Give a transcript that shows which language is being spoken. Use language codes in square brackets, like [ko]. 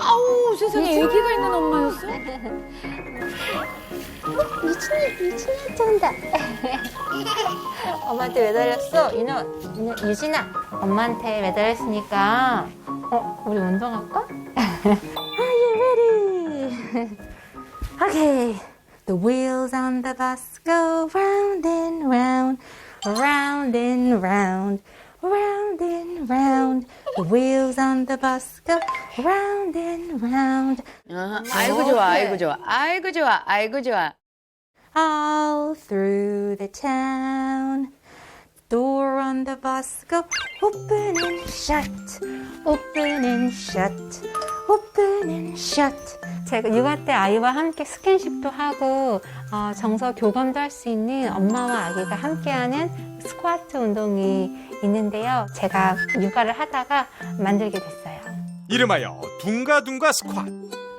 [ko] 아우, 세상에 애기가 있는 엄마였어? 유진아 쩐다. 엄마한테 매달렸어. 유진아, 엄마한테 매달렸으니까 우리 운동할까? [en] Are you ready? Okay. The wheels on the bus go round and round, round and round, round and round. The wheels on the bus go round and round. [ko] 아이고, 좋아, 아이고, 좋아. 아이고, 좋아, 아이고, 좋아. [en] All through the town. Door on the bus go open and shut, open and shut, open and shut. [ko] 제가 육아 때 아이와 함께 스킨십도 하고 정서 교감도 할 수 있는 엄마와 아기가 함께하는 스쿼트 운동이 있는데요. 제가 육아를 하다가 만들게 됐어요. 이름하여 둥가둥가 스쿼트.